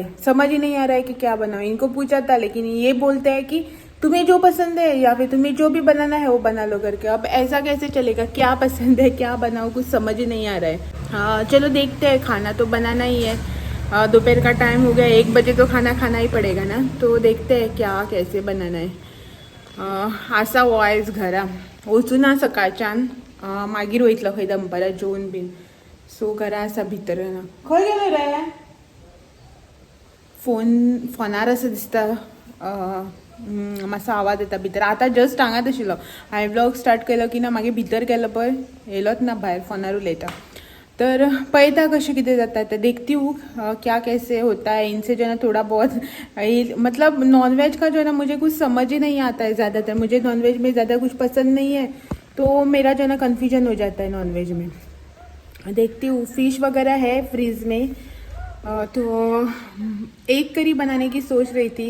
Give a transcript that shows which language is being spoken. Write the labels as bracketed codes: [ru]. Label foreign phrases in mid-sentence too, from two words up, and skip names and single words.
[hi] समझ ही नहीं आ रहा है कि क्या बनाऊँ। इनको पूछा था लेकिन ये बोलते हैं कि तुम्हें जो पसंद है या फिर तुम्हें जो भी बनाना है वो बना लो करके। अब ऐसा कैसे चलेगा? क्या पसंद है क्या बनाऊँ, कुछ समझ ही नहीं आ रहा है। हाँ चलो देखते हैं, खाना तो बनाना ही है। दोपहर का टाइम हो गया, 1 बजे तो खाना ही पड़ेगा ना। तो देखते हैं क्या कैसे बनाना है। [kok] असा वॉयस घरा वचून ना सकाळच्यान, मागीर वयतलो खंय दनपारां जेवन बीन। सो घरा असा भितर ना। खंय गेलो रे? फोनार असं दिसता, मातसो आवाज येता भितर। आतां जस्ट हांगाच आशिल्लो, हांवें [en] vlog start [kok] केलो की ना मागीर भितर गेलो पळय, येयलोच ना भायर, फोनार उलयता। तर पळयता कशें कितें जाता ते, [hi] देखती हूँ क्या कैसे होता है। इनसे जो है ना थोड़ा बहुत मतलब नॉनवेज का जो है ना मुझे कुछ समझ ही नहीं आता है ज़्यादातर। मुझे नॉनवेज में ज़्यादा कुछ पसंद नहीं है, तो मेरा जो है ना कन्फ्यूजन हो जाता है नॉनवेज में। देखती हूँ, फिश वगैरह है फ्रीज में, तो एक करी बनाने की सोच रही थी।